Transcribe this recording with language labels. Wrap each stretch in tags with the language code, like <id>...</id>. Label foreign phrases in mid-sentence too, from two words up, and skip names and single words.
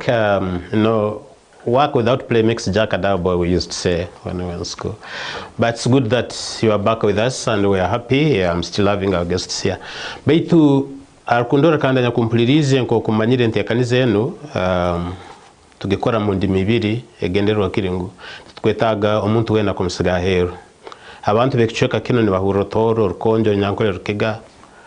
<en>Work without play makes Jack a dull boy, we used to say when we were in school. But it's good that you are back with us and we are happy. I'm still having our guests here.</en> <ttj>Baitu arukundora kanda nyakumpulirize nko kumanyire ntiakanize yenu tugekora mu ndimi ibiri egenderwa kiringu twetaga omuntu wena kumusiga hero abantu bekicweka kino ni bahuro toro rukonjo nyankore rukiga</ttj>